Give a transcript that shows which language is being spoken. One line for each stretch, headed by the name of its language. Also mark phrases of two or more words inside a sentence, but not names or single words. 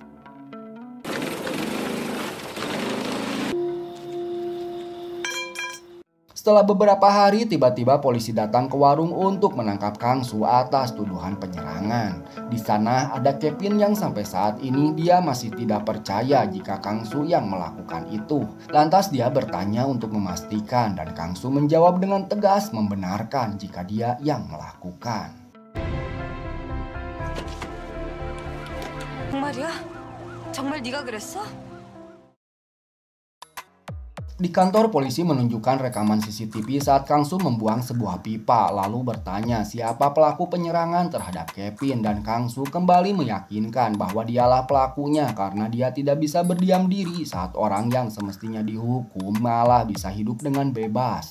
Indonesian: Setelah beberapa hari, tiba-tiba polisi datang ke warung untuk menangkap Kang Su atas tuduhan penyerangan. Di sana ada Kevin yang sampai saat ini dia masih tidak percaya jika Kang Su yang melakukan itu. Lantas dia bertanya untuk memastikan dan Kang Su menjawab dengan tegas membenarkan jika dia yang melakukan.
Korean: 정말이야? 정말 네가 그랬어?
Indonesian: Di kantor, polisi menunjukkan rekaman CCTV saat Kang Su membuang sebuah pipa, lalu bertanya siapa pelaku penyerangan terhadap Kevin, dan Kang Su kembali meyakinkan bahwa dialah pelakunya karena dia tidak bisa berdiam diri saat orang yang semestinya dihukum malah bisa hidup dengan bebas.